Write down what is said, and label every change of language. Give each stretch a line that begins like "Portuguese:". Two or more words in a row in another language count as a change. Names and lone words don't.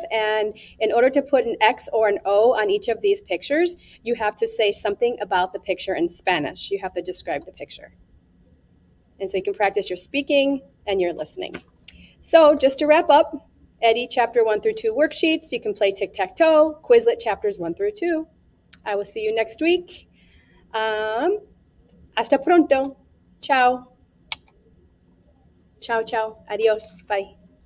English: And in order to put an X or an O on each of these pictures, you have to say something about the picture in Spanish. You have to describe the picture. And so you can practice your speaking and your listening. So just to wrap up, Eddie chapter 1 through 2 worksheets. You can play tic-tac-toe, Quizlet chapters 1 through 2. I will see you next week.
Spanish: Hasta pronto.
Italian: Ciao. Ciao, ciao. Adios. Bye.